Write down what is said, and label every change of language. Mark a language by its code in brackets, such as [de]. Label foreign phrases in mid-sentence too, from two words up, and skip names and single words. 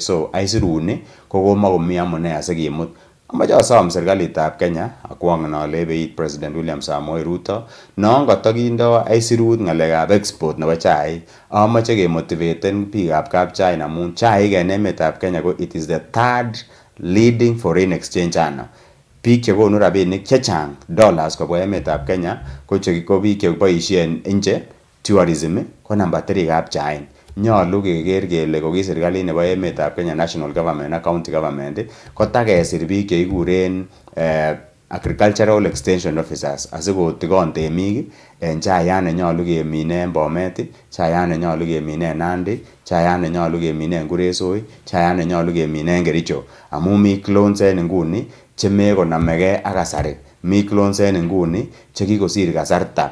[kln] So aisiruni ko komakomi amune asikimut. Amache asom serikalitab Kenya akwongen ale beit President William Samoei Ruto non katakindo aisirut ngalekab export nebo chaik. Amache kemotivaten biikab kapchain amun chaik en emetab Kenya ko [en] it is the third leading foreign exchange earner. [kln] Biik chekonu rabinik chechang dollars kobwa emetab Kenya ko biik cheboisien nje tourism ko number 3 kapchain. Nyolu keker kele ko ki serikalit nebo emetab Kenya [en] national government [kln] ak [en] county government [kln] kotakesir biik cheikuren [en] agricultural extension officers [kln] asikotikon temik en chayat nenyolu kemine en Bomet, chayat nenyolu kemine en Nandi, chayat nenyolu kemine en Kuresoi, chayat nenyolu kemine en Kericho amun mi clones en nguni chemekonamegei ak kasari. Mi clones en nguni chekikosir kasarta.